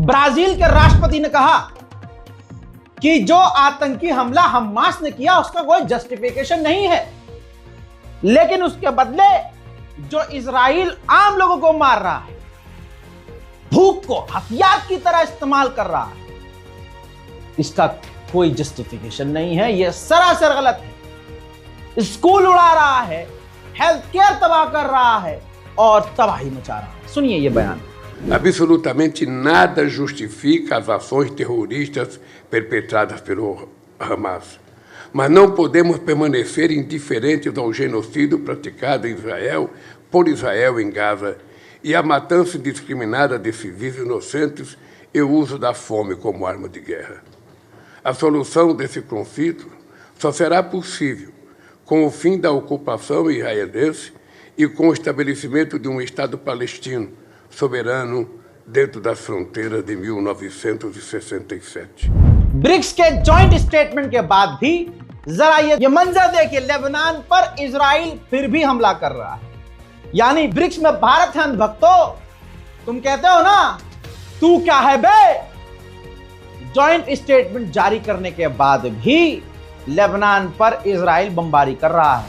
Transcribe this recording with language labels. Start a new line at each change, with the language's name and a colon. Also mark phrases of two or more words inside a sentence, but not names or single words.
Hindi: ब्राजील के राष्ट्रपति ने कहा कि जो आतंकी हमला हमास ने किया उसका कोई जस्टिफिकेशन नहीं है, लेकिन उसके बदले जो इजराइल आम लोगों को मार रहा है, भूख को हथियार की तरह इस्तेमाल कर रहा है, इसका कोई जस्टिफिकेशन नहीं है। यह सरासर गलत है। स्कूल उड़ा रहा है,
English: health care
Hindi: तबाह कर रहा है और तबाही मचा रहा है। सुनिए ये बयान।
Portuguese: Absolutamente nada justifica as ações terroristas perpetradas pelo Hamas. Mas não podemos permanecer indiferentes ao genocídio praticado em Israel, por Israel em Gaza, e a matança indiscriminada de civis inocentes e o uso da fome como arma de guerra. A solução desse conflito só será possível com o fim da ocupação israelense e com o estabelecimento de um Estado palestino soberano dentro das fronteiras de 1967.
Hindi: ब्रिक्स के
English: joint statement
Hindi: के बाद भी जरा ये मंजर देखिए, लेबनान पर इजराइल फिर भी हमला कर रहा है। यानी ब्रिक्स में भारत है भक्तों, तुम कहते हो ना तू क्या है बे।
English: joint statement
Hindi: जारी करने के बाद भी लेबनान पर इजराइल बमबारी कर रहा है।